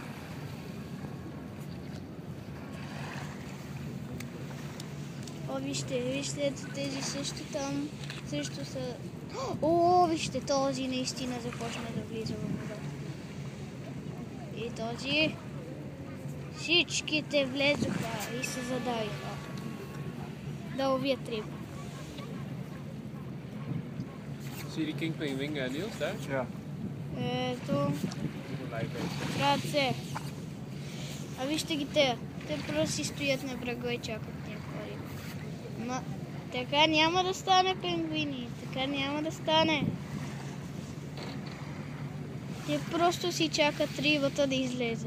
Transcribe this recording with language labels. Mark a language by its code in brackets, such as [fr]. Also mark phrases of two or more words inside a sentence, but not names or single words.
[bg] Вижте, ето тези също там. Също са... Вижте, този наистина започна да влиза във водата. И този... Всичките влезоха и се задавиха. Да ловят риба. [da] See de king pingvin er Niels der? Ja. [bg] Ето. Братце. Вижте ги те. Те просто си стоят на брега и чакат тия хори. Ма, така няма да стане, пингвини. Така няма да стане. Те просто си чакат рибата да излезе.